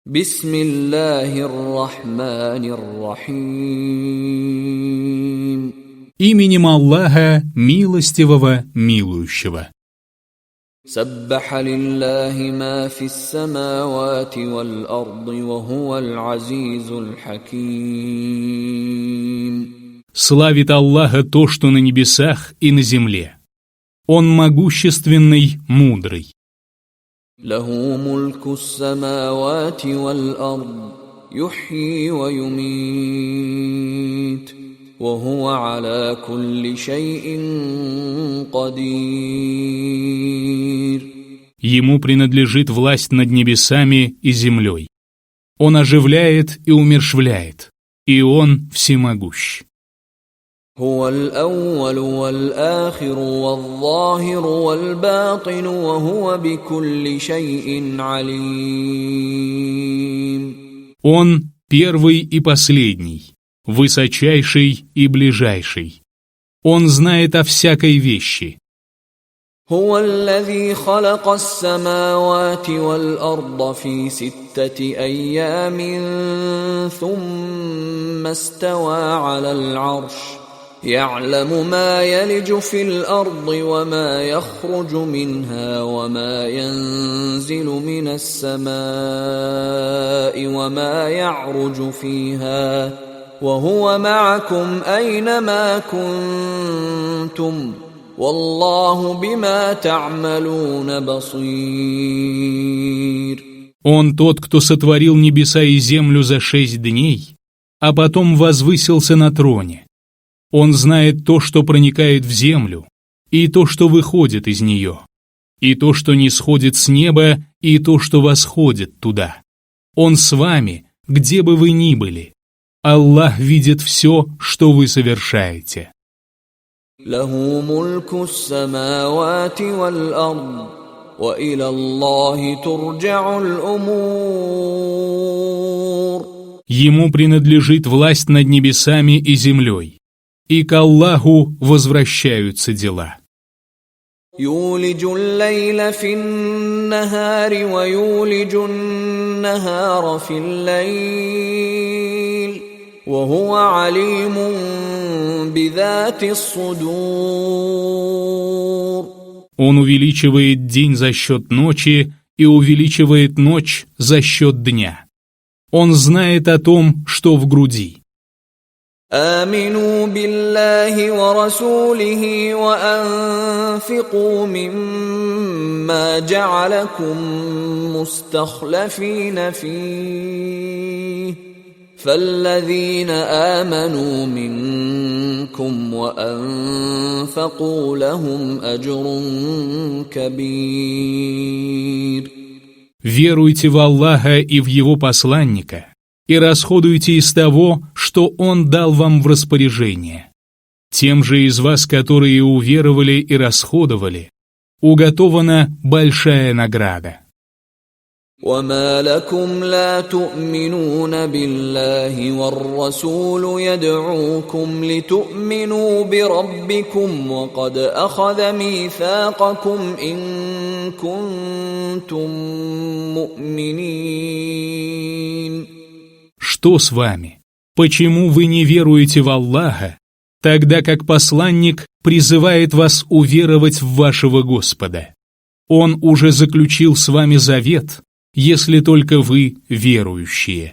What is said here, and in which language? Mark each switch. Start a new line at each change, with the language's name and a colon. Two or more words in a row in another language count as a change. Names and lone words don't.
Arabic: بسم الله الرحمن الرحيم.
Russian: Именем Аллаха, милостивого, милующего.
Arabic: سبح لله ما في السماوات والأرض وهو العزيز الحكيم.
Russian: Славит Аллаха то, что на небесах и на земле. Он могущественный, мудрый.
Arabic: له ملك السماوات والأرض، يحيي ويميت. وهو على كل شيء قدير.
Russian: Ему принадлежит власть над небесами и землей. Он оживляет и умерщвляет, и он всемогущ.
Arabic: هو الأول والآخر والظاهر والباطن وهو بكل شيء عليم.
Russian: Он первый и последний, высочайший и ближайший. Он знает о всякой вещи.
Arabic: هو الذي خلق السماوات والأرض في 6 أيام ثم استوى على العرش يعلم ما يلج في الأرض وما يخرج منها وما ينزل من السماء وما يعرج فيها وهو معكم أينما كنتم والله بما تعملون بصير.
Russian: Он тот, кто сотворил небеса и землю за 6 дней, а потом возвысился на троне. Он знает то, что проникает в землю, и то, что выходит из нее, и то, что не сходит с неба, и то, что восходит туда. Он с вами, где бы вы ни были. Аллах видит все, что вы совершаете.
Arabic: له ملك السماوات والأرض، وإلى الله ترجع الأمور.
Russian: Ему принадлежит власть над небесами и землей, и к Аллаху возвращаются дела.
Arabic: يولج الليل في النهار ويولج النهار في الليل. وهو عليم بذات الصدور.
Russian: Он увеличивает день за счет ночи и увеличивает ночь за счет дня. Он знает о том, что в груди.
Arabic: آمنوا بالله ورسوله وأنفقوا مما جعلكم مستخلفين فيه فالذين آمنوا منكم وأنفقوا لهم أجر كبير.
Russian: Веруйте в Аллаха и в Его посланника, и расходуйте из того, что Он дал вам в распоряжение. Тем же из вас, которые уверовали и расходовали, уготована большая награда.
Arabic: وما لكم لا تؤمنون بالله والرسول يدعوكم لتؤمنوا بربكم وقد أخذ ميثاقكم إن كنتم مؤمنين.
Russian: Что с вами? Почему вы не веруете в Аллаха, тогда как посланник призывает вас уверовать в вашего Господа? Он уже заключил с вами завет, если только вы верующие.